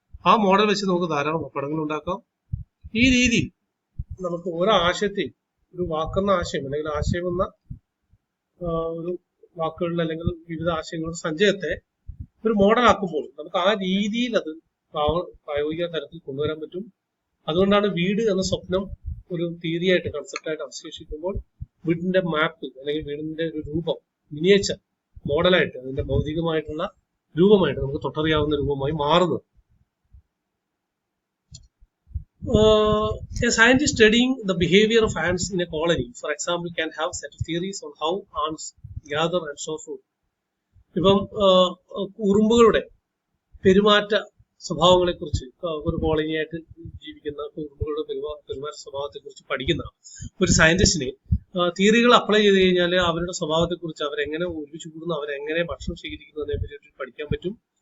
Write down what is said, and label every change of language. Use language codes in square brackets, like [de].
[ml] ആ മോഡൽ വെച്ച് നമുക്ക് ധാരാളം പപ്പടങ്ങൾ ഉണ്ടാക്കാം. ഈ രീതിയിൽ നമുക്ക് ഓരോ ആശയത്തെയും, ഒരു വാക്കെന്ന ആശയം അല്ലെങ്കിൽ ആശയം എന്ന ഒരു വാക്കുകളിൽ അല്ലെങ്കിൽ വിവിധ ആശയങ്ങളുടെ സഞ്ചയത്തെ ഒരു മോഡലാക്കുമ്പോൾ നമുക്ക് ആ രീതിയിൽ അത് പ്രായോഗിക തലത്തിൽ കൊണ്ടുവരാൻ പറ്റും. അതുകൊണ്ടാണ് വീട് എന്ന സ്വപ്നം ഒരു തിയറിയായിട്ട്, കൺസെപ്റ്റായിട്ട് അവശേഷിക്കുമ്പോൾ വീടിന്റെ മാപ്പ് അല്ലെങ്കിൽ വീടിന്റെ ഒരു രൂപം, മിനിയേച്ചർ മോഡലായിട്ട്, അതിന്റെ ഭൗതികമായിട്ടുള്ള രൂപമായിട്ട് നമുക്ക് തൊട്ടറിയാവുന്ന രൂപമായി മാറുന്നത്. [en] A scientist studying the behavior of ants in a colony, for example, can have set of theories on how ants gather and so forth. [ml] ഇപ്പം ഉറുമ്പുകളുടെ പെരുമാറ്റ സ്വഭാവങ്ങളെ കുറിച്ച്, ഒരു കോളനിയായിട്ട് ജീവിക്കുന്ന ഉറുമ്പുകളുടെ പെരുമാറ്റ സ്വഭാവത്തെ കുറിച്ച് പഠിക്കുന്ന ഒരു സയന്റിസ്റ്റിന് തിയറികൾ അപ്ലൈ ചെയ്ത് കഴിഞ്ഞാൽ അവരുടെ സ്വഭാവത്തെ കുറിച്ച്, അവരെങ്ങനെ ഒരുമിച്ച് കൂടുന്നു, അവരെങ്ങനെ ഭക്ഷണം ശേഖരിക്കുന്നതിനെ പറ്റി പഠിക്കാൻ പറ്റും.